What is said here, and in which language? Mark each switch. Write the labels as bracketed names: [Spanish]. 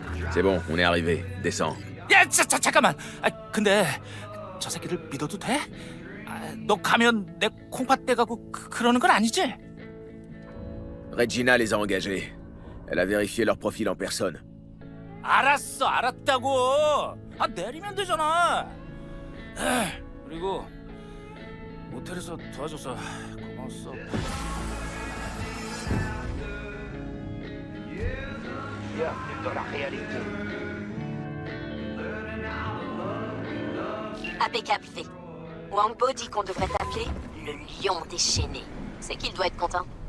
[French] C'est bon, on est arrivé. Descends. [Korean] 야, 잠깐만. 아, 근데 저 새끼를 믿어도 돼? 아, 너 가면 내 콩팥 떼가고 그러는 건 아니지? [French] Regina les a engagés. Elle a vérifié leur profil en personne. [Korean] 알았어, 알았다고. 아, 내리면 되잖아. 그리고 모텔에서 도와줘서 고마웠어. [French] Bienvenue dans la réalité. Impeccable fait. Wangbo dit qu'on devrait t'appeler le lion déchaîné. C'est qu'il doit être content.